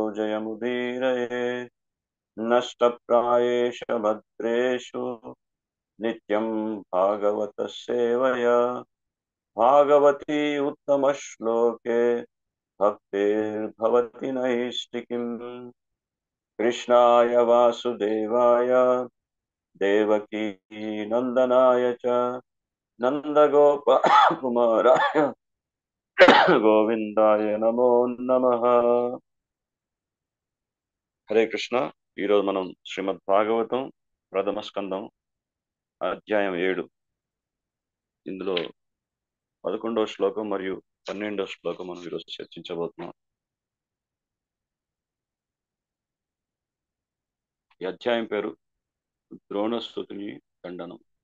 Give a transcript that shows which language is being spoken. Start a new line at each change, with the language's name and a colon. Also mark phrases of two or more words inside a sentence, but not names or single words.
Sanskrit: जयमुदीरये, नष्टप्रायेषु भद्रेषु नित्यं भागवत सेवया भागवती उत्तमश्लोके भक्तिर्भवति नैष्टिकीम् कृष्णाय वासुदेवाय देवकी नंदनाय च नन्दगोपकुमाराय గోవిందాయ నమో నమః.
Telugu: హరే కృష్ణ. ఈరోజు మనం శ్రీమద్ భాగవతం ప్రథమ స్కందం అధ్యాయం 7 ఇందులో 11వ శ్లోకం మరియు 12వ శ్లోకం మనం ఈరోజు చర్చించబోతున్నాం. ఈ అధ్యాయం పేరు ద్రోణస్తుతిని ఖండనం.